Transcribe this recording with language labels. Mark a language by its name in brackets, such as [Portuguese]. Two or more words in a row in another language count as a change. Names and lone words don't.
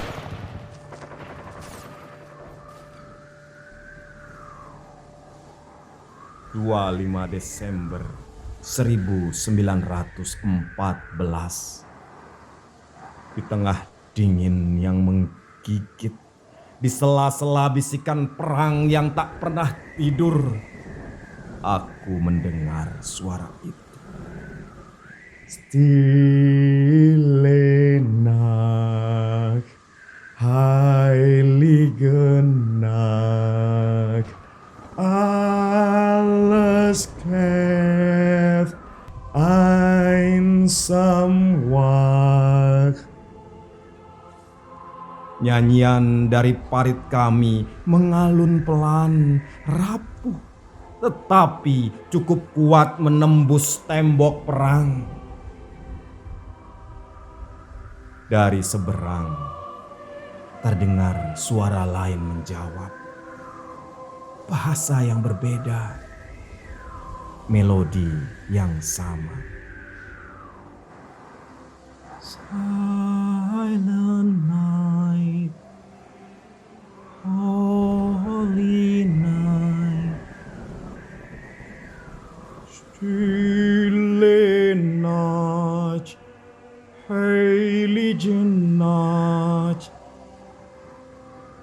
[Indonesian] 25 Desember 1914. Di tengah dingin yang menggigit, di sela-sela bisikan perang yang tak pernah tidur, aku mendengar suara itu. [German] Stille Nacht, Heilige Nacht, alles kämpft einsam wach. [Indonesian] Nyanyian dari parit kami mengalun pelan, rapuh, tetapi cukup kuat menembus tembok perang. Dari seberang terdengar suara lain menjawab. Bahasa yang berbeda, melodi yang sama. [English] Silent night, holy night, [German] stille Nacht, heilige Nacht,